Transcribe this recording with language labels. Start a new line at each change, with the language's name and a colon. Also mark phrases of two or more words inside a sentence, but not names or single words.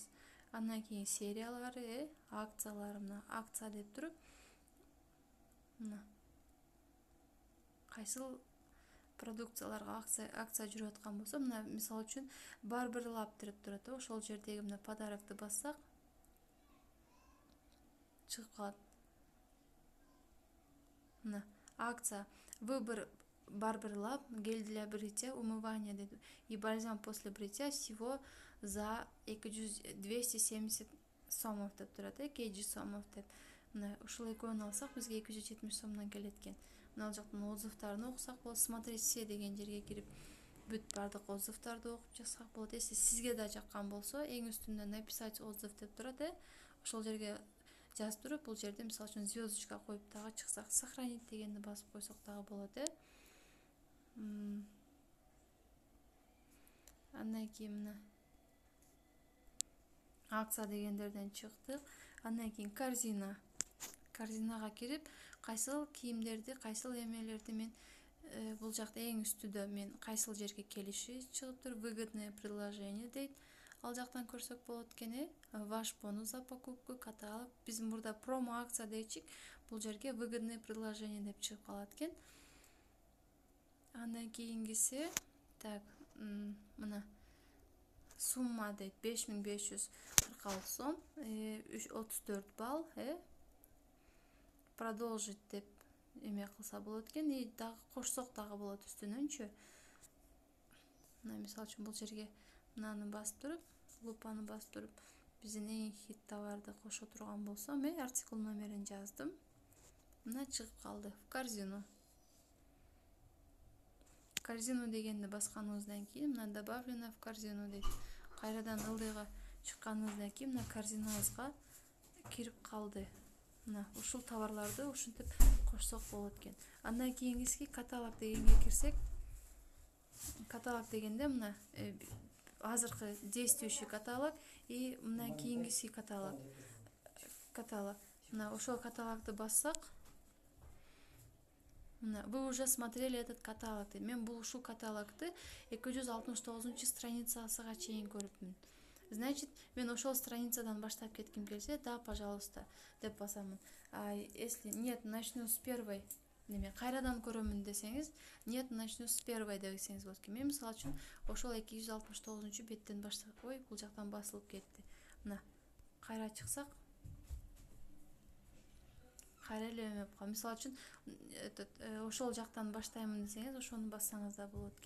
Kyrgyz: Андан кийин сериялары, акциялары, мына акция деп туруп, мына кайсыл продукцияларга акция жүрүп аткан болсо, мына мисалы үчүн Barber Lab деп турат. Ошол жердеги мына подарокты бассак чыгып калат.
Russian: Мына акция выбор Barber Lab, гель для бритья, умывание и бальзам после бритья всего за 270 сомов
Kyrgyz: деп турат.
Russian: 200 сомов деп.
Kyrgyz: Мына ушул экөөнү алсак бизге 270 сомдон келет экен. Мына жактан отзывдарын окусак болот.
Russian: Смотреть все
Kyrgyz: деген жерге кирип бүт бардык отзывдарды окуп чыксак болот. Если сизге да жаккан болсо, эң үстүндө
Russian: написать отзыв
Kyrgyz: деп турат. Ошол жерге жазып туруп, бул жерде мисалы үчүн звездочка коюп дагы чыксак, сохранить дегенди басып койсок дагы болот. Андан кийин мына акция дегендерден чыктык. Андан кийин корзинага кирип, кайсыл кийимдерди, кайсыл эмелерди мен бул жакта эң үстүдө мен кайсыл жерге келиши чыгыптыр.
Russian: Выгодное предложение
Kyrgyz: дейт. Ал жактан көрсөк болот экен.
Russian: Ваш бонус за покупку, каталог.
Kyrgyz: Биздин мурда промо акция дейчик, бул жерге
Russian: выгодное предложение
Kyrgyz: деп чыгып калат экен. Андан кийингиси, так, мына сумма дейт 5546 сом, 34 балл, продолжить деп эме кылса болот экен. И дагы кошсок дагы болот үстүнөнчү. Мына мисалы үчүн бул жерге мынаны басып туруп, лупаны басып туруп, биздин эң хит товарды кошо турган болсом, артикл номерин жаздым. Мына чыгып калды.
Russian: В корзину.
Kyrgyz: Корзину дегенди басканыбыздан кийин мына
Russian: добавлено в корзину
Kyrgyz: дейт. Кайрадан ылдыйга чыкканыбыздан кийин мына корзинабызга кирип калды. Мына ушул товарларды ушинтип кошсок болот экен. Андан кийингиси каталог дегенге кирсек, каталог дегенде мына азыркы
Russian: действующий каталог и
Kyrgyz: мындан кийингиси каталог. Мына ошол каталогду бассак, мына
Russian: вы уже смотрели этот каталог.
Kyrgyz: Мен бул ушул каталогду 269 страницасыга чейин көрүпмүн. Значит, мен ошол страницадан баштап кетким келсе,
Russian: да, пожалуйста
Kyrgyz: деп басамын.
Russian: А если нет, начну с первой,
Kyrgyz: неме кайрадан көрөмүн десеңиз,
Russian: нет, начну с первой
Kyrgyz: десеңиз болот экен. Мен мисалы үчүн ошол 269 беттен баштап, ой, бул жактан басылып кетти. Мына кайра чыксак, кайра эле эме болуп калды. Мисалы үчүн ошол жактан баштаймын десеңиз, ошону бассаңыз да болот экен.